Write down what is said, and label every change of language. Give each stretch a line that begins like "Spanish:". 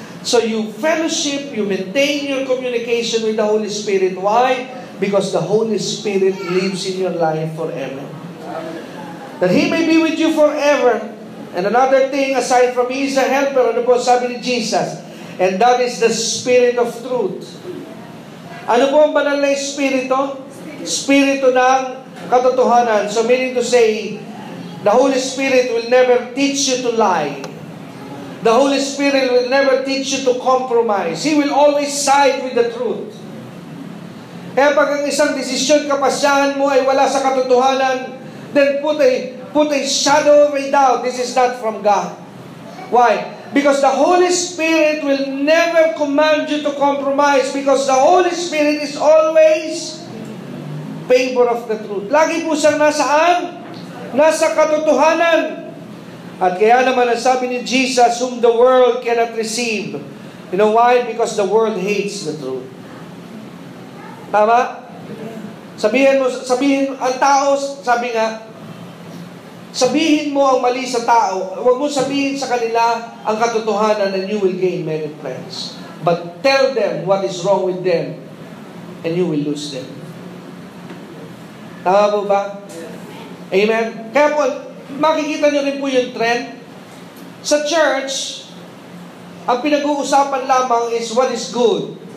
English: So you fellowship, you maintain your communication with the Holy Spirit. Why? Because the Holy Spirit lives in your life forever. That He may be with you forever. And another thing, aside from He is a helper,
Filipino: ano po sabi ni Jesus?
English: And that is the Spirit of truth.
Filipino: Ano po ang banal na Espiritu? Espiritu ng katotohanan.
English: So meaning to say, the Holy Spirit will never teach you to lie. The Holy Spirit will never teach you to compromise. He will always side with the truth.
Filipino: Kaya pag ang isang desisyon, kapasyahan mo ay wala sa katotohanan,
English: then put a shadow of a doubt. This is not from God. Why? Because the Holy Spirit will never command you to compromise, because the Holy Spirit is always favor of the truth.
Filipino: Lagi po siyang nasaan? Nasa katotohanan. At kaya naman ang sabi ni
English: Jesus, whom the world cannot receive. You know why? Because the world hates the truth.
Filipino: Tama? Sabihin ang tao, sabihin mo ang mali sa tao. Huwag mo sabihin sa kanila ang katotohanan
English: and you will gain many friends. But tell them what is wrong with them and you will lose them.
Filipino: Tama po ba?
English: Amen?
Filipino: Kaya po, makikita nyo rin po yung trend. Sa church, ang pinag-uusapan lamang
English: is what is good.